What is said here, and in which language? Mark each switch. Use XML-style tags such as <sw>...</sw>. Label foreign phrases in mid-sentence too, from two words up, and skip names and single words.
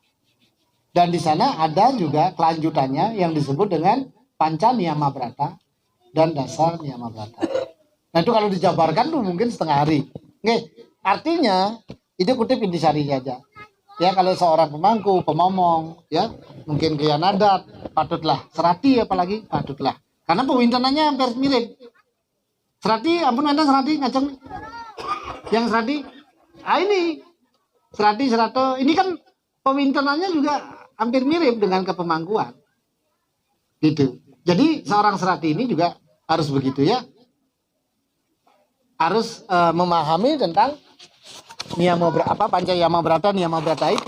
<id>Dan di sana ada juga kelanjutannya yang disebut dengan Pancaniyama Brata dan Dasanyama Brata. Nah itu kalau dijabarkan tuh mungkin setengah hari. Oke, artinya itu kutip intisari saja. Ya kalau seorang pemangku, pemomong, ya mungkin gaya nadat, patutlah. Serati apalagi patutlah. Karena pewintanannya hampir mirip. Serati, ampun anda serati ngaceng. Yang serati, ini serati serato. Ini kan pewintanannya juga hampir mirip dengan kepemangkuan. Gitu. Jadi seorang serati ini juga harus begitu ya. Harus memahami tentang niyama Pancayama Brata, Niyama Brata itu.</id>